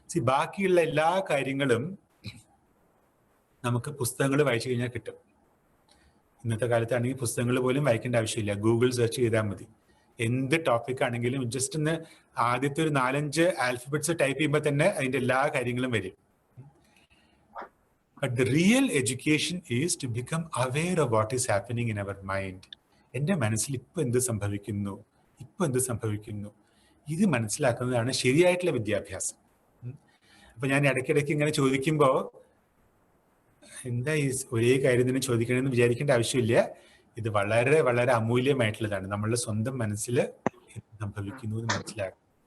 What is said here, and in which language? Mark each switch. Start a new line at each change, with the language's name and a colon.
Malayalam: ബാക്കിയുള്ള എല്ലാ കാര്യങ്ങളും നമുക്ക് പുസ്തകങ്ങൾ വായിച്ചു കഴിഞ്ഞാൽ കിട്ടും. ഇന്നത്തെ കാലത്താണെങ്കിൽ പുസ്തകങ്ങൾ പോലും വായിക്കേണ്ട ആവശ്യമില്ല, ഗൂഗിൾ സെർച്ച് ചെയ്താൽ മതി. എന്ത് ടോപ്പിക് ആണെങ്കിലും ജസ്റ്റ് ഒന്ന് ആദ്യത്തെ ഒരു 4-5 ആൽഫബറ്റ്സ് ടൈപ്പ് ചെയ്യുമ്പോൾ തന്നെ അതിൻ്റെ എല്ലാ കാര്യങ്ങളും വരും.
English: But the real education is to become aware of what is happening in our mind.
Malayalam: എൻ്റെ മനസ്സിൽ ഇപ്പം എന്ത് സംഭവിക്കുന്നു, ഇപ്പം എന്ത് സംഭവിക്കുന്നു, ഇത് മനസ്സിലാക്കുന്നതാണ് ശരിയായിട്ടുള്ള വിദ്യാഭ്യാസം. അപ്പം ഞാൻ ഇടയ്ക്കിടയ്ക്ക് ഇങ്ങനെ ചോദിക്കുമ്പോൾ എന്താ ഈ ഒരേ കാര്യം തന്നെ ചോദിക്കണമെന്ന് വിചാരിക്കേണ്ട ആവശ്യമില്ല. ഇത് വളരെ വളരെ അമൂല്യമായിട്ടുള്ളതാണ്. നമ്മളുടെ സ്വന്തം മനസ്സിൽ എന്ത് സംഭവിക്കുന്നു എന്ന് മനസ്സിലാക്കുക.